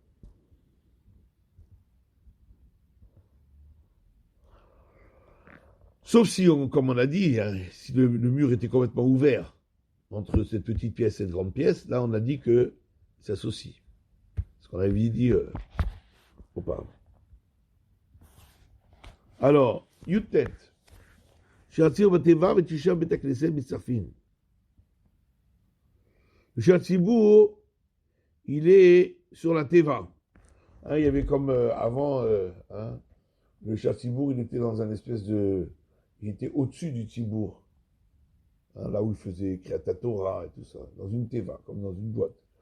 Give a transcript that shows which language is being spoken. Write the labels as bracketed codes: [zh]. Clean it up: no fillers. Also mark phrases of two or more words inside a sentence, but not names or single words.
[fr] Sauf si, comme on a dit, si le mur était complètement ouvert entre cette petite pièce et cette grande pièce, là on a dit que ça s'associe. Ce qu'on avait dit auparavant. Alors, Yutet. [he] שהציבור בתיבה ותשעה בית הכנסת מצטרפים. שהציבור, [fr] il est sur la teva. Il y avait comme avant, le Shatzibour, il était dans un espèce de... Il était au-dessus du Tzibour. Là où il faisait [he] קריאת תורה [fr] et tout ça. Dans une teva, comme dans une boîte.